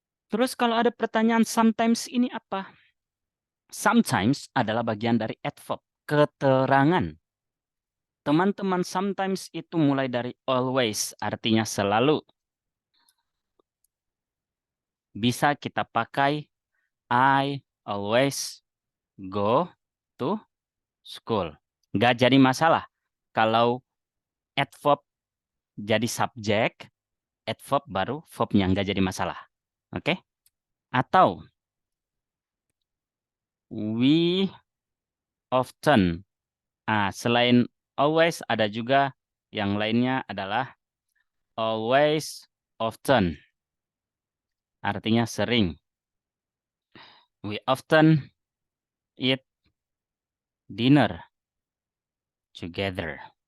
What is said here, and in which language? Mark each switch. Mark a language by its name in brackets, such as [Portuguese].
[Indonesian] Terus kalau ada pertanyaan sometimes ini apa? Sometimes adalah bagian dari adverb, keterangan. Teman-teman, sometimes itu mulai dari always, artinya selalu. [English] Bisa kita pakai I always go to school. [Indonesian] Nggak jadi masalah. Kalau adverb jadi subjek, adverb baru verbnya nggak jadi masalah. Oke? [English] Atau we often. [Indonesian] Selain always ada juga yang lainnya adalah always often. Artinya sering. [English] We often eat dinner together.